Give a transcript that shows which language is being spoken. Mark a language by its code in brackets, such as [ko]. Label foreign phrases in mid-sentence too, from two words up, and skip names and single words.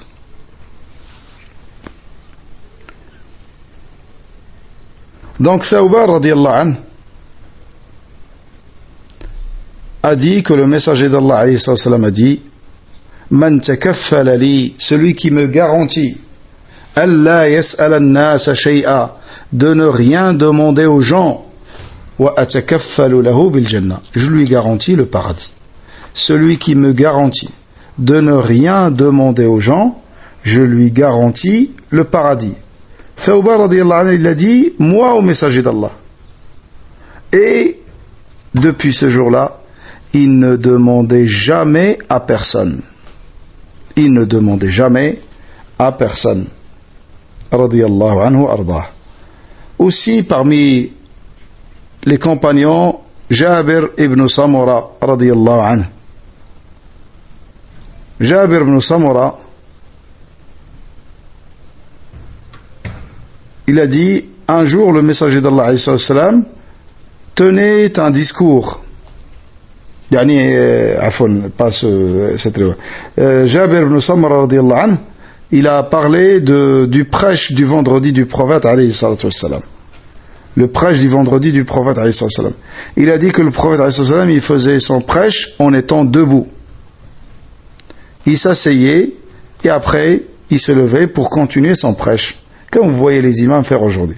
[fr] Donc Thawban [ar] رضي الله عنه [fr] a dit que le messager d'Allah [ar] عليه السلام [fr] a dit: [ar] من تكفل لي, [fr] celui qui me garantit [ar] ألا يسأل الناس شيئا, [fr] de ne rien demander aux gens, [ar] وأتكفل له بالجنة, [fr] je lui garantis le paradis. Celui qui me garantit de ne rien demander aux gens, je lui garantis le paradis. Thawban [ar] رضي الله عنه, [fr] il a dit: moi au messager d'Allah. Et depuis ce jour-là, il ne demandait jamais à personne. Il ne demandait jamais à personne. [ar] رضي الله عنه وأرضاه. [fr] Aussi parmi les compagnons, Jabir ibn Samura [ar] رضي الله عنه. [fr] Jabir ibn Samura, il a dit: un jour le messager d'Allah [ar] عليه السلام [fr] tenait un discours. Jabir ibn Samura [ar] رضي الله عنه, [fr] il a parlé du prêche du vendredi du prophète [ar] عليه الصلاة والسلام. [fr] Le prêche du vendredi du prophète [ar] عليه الصلاة والسلام. [fr] Il a dit que le prophète [ar] عليه الصلاة والسلام, [fr] il faisait son prêche en étant debout. Il s'asseyait et après il se levait pour continuer son prêche, comme vous voyez les imams faire aujourd'hui.